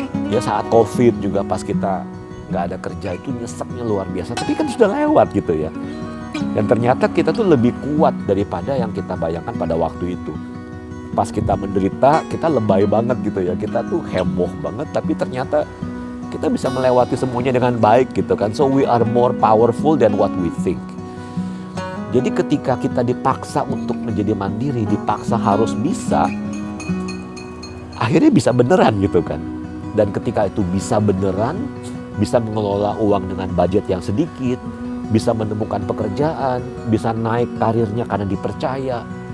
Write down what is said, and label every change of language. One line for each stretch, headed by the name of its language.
Indonesian: Ya saat COVID juga pas kita nggak ada kerja itu nyeseknya luar biasa. Tapi kan sudah lewat gitu ya. Dan ternyata kita tuh lebih kuat daripada yang kita bayangkan pada waktu itu. Pas kita menderita, kita lebay banget gitu ya. Kita tuh heboh banget, tapi ternyata kita bisa melewati semuanya dengan baik gitu kan.
English: So we are more powerful than what we think.
Indonesian: Jadi ketika kita dipaksa untuk menjadi mandiri, dipaksa harus bisa, akhirnya bisa beneran gitu kan. Dan ketika itu bisa beneran, bisa mengelola uang dengan budget yang sedikit, bisa menemukan pekerjaan, bisa naik karirnya karena dipercaya.